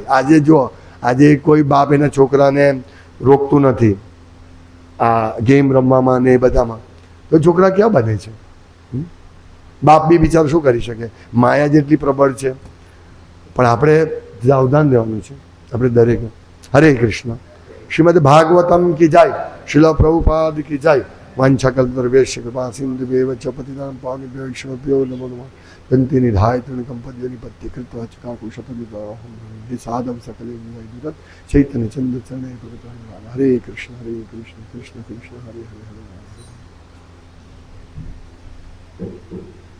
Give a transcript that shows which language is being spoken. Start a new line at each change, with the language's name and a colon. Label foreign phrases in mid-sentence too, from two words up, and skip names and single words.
Gujarati: આજે જો, આજે કોઈ બાપ એના છોકરાને રોકતું નથી આ ગેમ રમવામાં ને એ બધામાં, તો છોકરા ક્યાં બને છે. બાપ બી બિચારો શું કરી શકે, માયા જેટલી પ્રબળ છે. પણ આપણે સાવધાન રહેવાનું છે આપણે દરેક. હરે કૃષ્ણ. શ્રીમદ ભાગવતમ
Hindi: की जय,
Gujarati: શિલા પ્રભુપાદ
Hindi: की जय.
Sanskrit: વાંછાકલ્પતરુભ્યશ્ચ કૃપા સિંધુભ્યૈવ ચ પતિતાનાં પાવનેભ્યો વૈષ્ણવેભ્યો નમો નમઃ. દંતિ નિધાય તૃણકંપદ્યો નિપત્ય કૃત્વા ચકાકુશપતિદ્વારાહં હે સાધવ સકલે વિદુરત ચૈતન્ય ચંદ્ર ચરણે ભગવાન.
Gujarati: હરે કૃષ્ણ કૃષ્ણ કૃષ્ણ હરે હરે હરે.